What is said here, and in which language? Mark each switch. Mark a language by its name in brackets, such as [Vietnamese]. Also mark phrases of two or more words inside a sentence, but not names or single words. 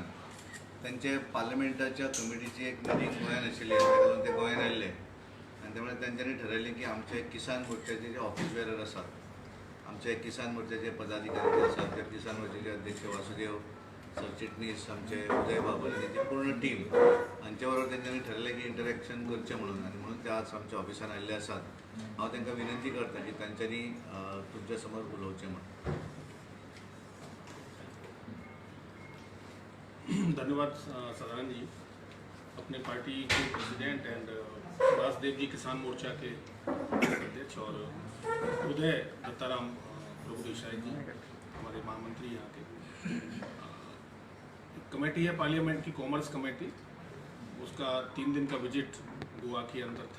[Konkani] त्यांचे पार्लमेंटाच्या कमिटीची एक मिटींग गोंयान आशिल्ली, ताका लागून ते गोंयान आयिल्ले आनी त्यामुळे त्यांच्यानी ठरयलें की आमचे किसान मोर्चाचे जे [English] office bearer [Konkani] आसात, आमचे किसान मोर्चाचे पदाधिकारी जे आसात, ते किसान मोर्चाचे अध्यक्ष वासुदेव सरचिटणीस, आमचे उदय बाबर आणि त्यांची पूर्ण टीम हांचे बरोबर त्यांच्यानी ठरयलें की इंटरॅक्शन करचें म्हणून. आनी म्हणून ते आज आमच्या ऑफिसान आयिल्ले आसात. हांव तांकां विनंती करता की तांच्यांनी तुमच्या समोर उलोवचें म्हणून. धन्यवाद सदानंद जी. [Hindi] अपने पार्टी के [English] president and [Hindi] वासुदेव जी किसान मोर्चा के अध्यक्ष और उदय दत्ताराम प्रभु देसाई जी हमारे महामंत्री यहाँ के. कमेटी है पार्लियामेंट की [English] commerce committee, [Hindi] उसका 3 दिन का विजिट गोवा के अंदर था.